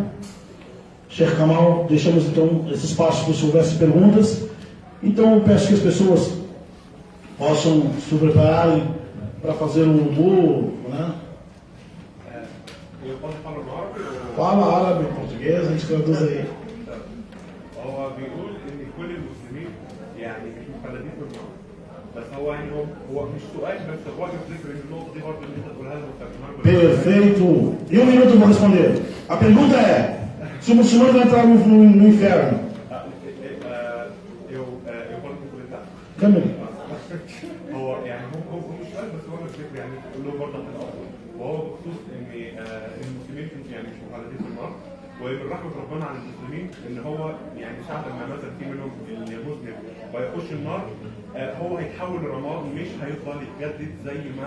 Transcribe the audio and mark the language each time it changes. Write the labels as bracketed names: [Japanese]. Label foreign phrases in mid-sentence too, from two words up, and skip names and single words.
[Portuguese] Sheikh Kamal, deixamos então esse espaço para se houvesse perguntas. Então eu peço que as pessoas possam se prepararem para fazer um wudu, né? Eu posso falar no árabe? Fala árabe, português, a gente traduz aí. [Arabic] هو بيقول ان كل المسلمين يعني مش مخلدين في النار. بس هو يعني هو مش سؤال بس هو بيفكر ان النقطه دي برضه اللي انت تقولها له [Portuguese] Perfeito. E um minuto eu vou responder. A pergunta é: se o muçulmano vai entrar no inferno? [Arabic] eu برضه كنت [Portuguese] Câmbio. [Arabic] هو يعني هو مش سؤال بس هو الفكره يعني له برضه في الاول وهو بخصوص ان المسلمين يعني مش مخلدين في النار ومن رحمه ربنا على المسلمين ان هو يعني ساعه ما مثلا في منهم اللي مسلم ويخش النار هو هيتحول لرماد مش هيفضل يتجدد زي ما